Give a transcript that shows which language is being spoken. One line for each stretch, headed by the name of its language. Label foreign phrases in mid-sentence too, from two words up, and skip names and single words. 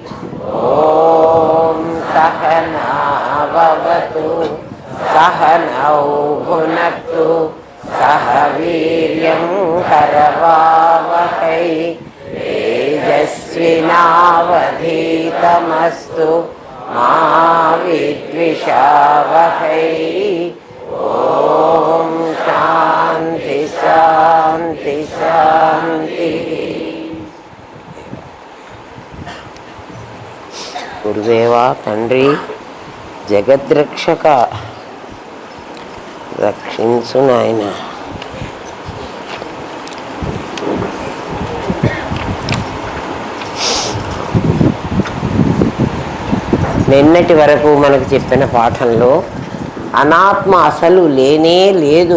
Sanskrit: ॐ सहना भवतु सहनौ भुनक्तु सह वीर्यं करवावहै तेजस्विनावधीतमस्तु मा विद्विषावहै। ॐ शान्ति शान्ति शान्तिः।
Telugu: గురుదేవా తండ్రి జగద్రక్షక రక్షించు నాయన. నిన్నటి వరకు మనకు చెప్పిన పాఠంలో అనాత్మ అసలు లేనే లేదు.